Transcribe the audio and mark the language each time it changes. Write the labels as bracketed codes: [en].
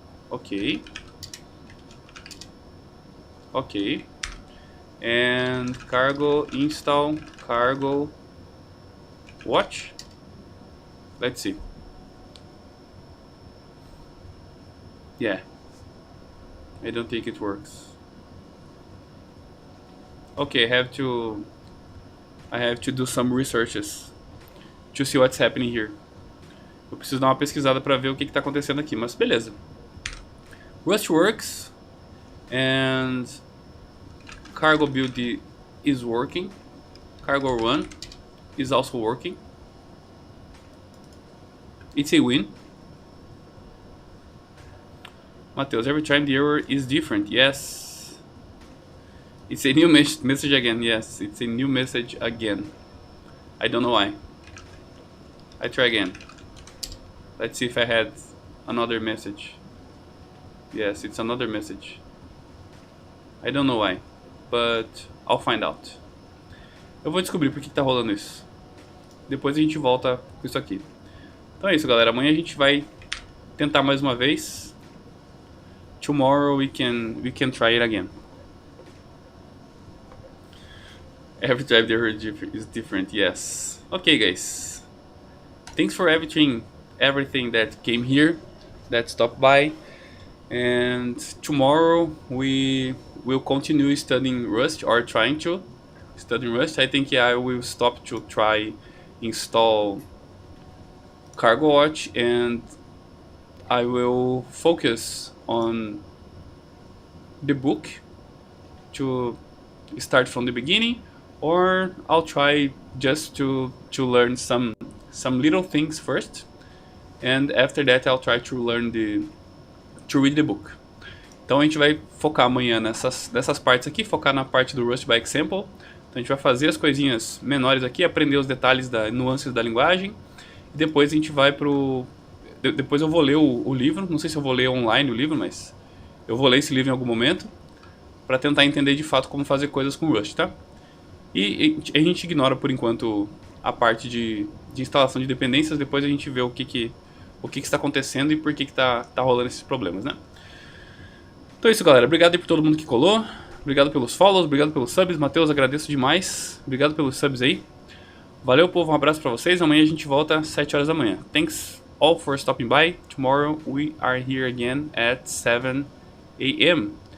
[en] Okay, okay, and cargo install cargo watch. Let's see. Yeah, I don't think it works. Okay, I have to do some researches to see what's happening here. [pt] Eu preciso dar uma pesquisada para ver o que está acontecendo aqui, mas beleza. [en] Rust works and cargo build is working. Cargo run is also working. It's a win. Mateus, every time the error is different. Yes. It's a new message again. Yes, it's a new message again. I don't know why. I try again. Let's see if I had another message. Yes, it's another message. I don't know why, but I'll find out. [pt] Eu vou descobrir por que tá rolando isso. Depois a gente volta com isso aqui. Então é isso, galera. Amanhã a gente vai tentar mais uma vez. [en] Tomorrow we can try it again. Every time the error is different. Yes. Okay, guys. Thanks for everything everything that came here, that stopped by. And tomorrow we will continue studying Rust, or trying to study Rust. I think I will stop to try install Cargo Watch, and I will focus on the book to start from the beginning, or I'll try just to learn some little things first, and after that I'll try to read the book. [pt] Então a gente vai focar amanhã nessas partes aqui, focar na parte do Rust by Example. Então a gente vai fazer as coisinhas menores aqui, aprender os detalhes nuances da linguagem, e depois a gente vai depois eu vou ler o livro. Não sei se eu vou ler online o livro, mas eu vou ler esse livro em algum momento para tentar entender de fato como fazer coisas com Rust, tá? E a gente ignora por enquanto a parte de instalação de dependências. Depois a gente vê o que está acontecendo e por que tá rolando esses problemas, né? Então é isso, galera. Obrigado aí por todo mundo que colou. Obrigado pelos follows, obrigado pelos subs. Matheus, agradeço demais. Obrigado pelos subs aí. Valeu, povo. Um abraço pra vocês. Amanhã a gente volta às 7 horas da manhã. [en] Thanks all for stopping by. Tomorrow we are here again at 7 a.m.